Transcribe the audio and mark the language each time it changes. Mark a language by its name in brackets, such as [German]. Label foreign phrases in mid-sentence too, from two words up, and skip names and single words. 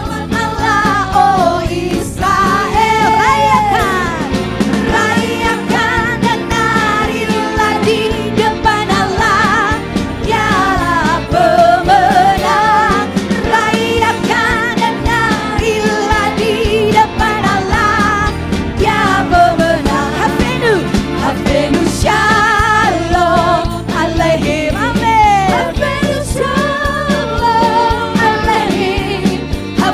[Indonesian] Allah, oh Israel, rayakan, rayakan dan narilah di depan Allah. Dialah pemenang. Rayakan dan narilah di depan Allah. Dia pemenang. [Hebrew] הבאנו, הבאנו שלום עליכם, אמן. הבאנו שלום עליכם.